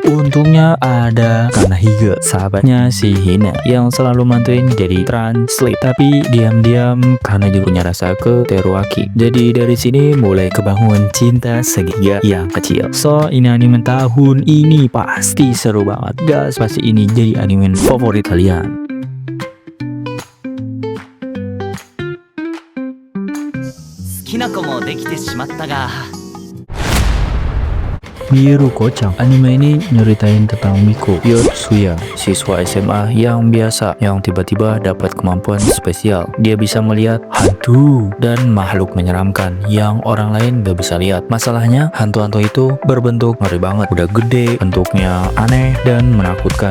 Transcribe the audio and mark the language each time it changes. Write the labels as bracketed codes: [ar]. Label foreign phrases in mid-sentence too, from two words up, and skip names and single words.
[id] Untungnya ada Kanahiga, sahabatnya si Hina, yang selalu bantuin jadi translate. Tapi diam-diam karena juga punya rasa ke Teruaki. Jadi dari sini mulai kebangun cinta segitiga yang kecil. So ini anime tahun ini pasti seru banget guys. Pasti ini jadi anime favorit kalian. [ja] 好きな子もできてしまったが Miruko-chan. [id] Anime ini nyeritain tentang Miko Yotsuya, siswa SMA yang biasa, yang tiba-tiba dapat kemampuan spesial. Dia bisa melihat hantu dan makhluk menyeramkan yang orang lain gak bisa lihat. Masalahnya hantu-hantu itu berbentuk ngeri banget, udah gede, bentuknya aneh dan menakutkan.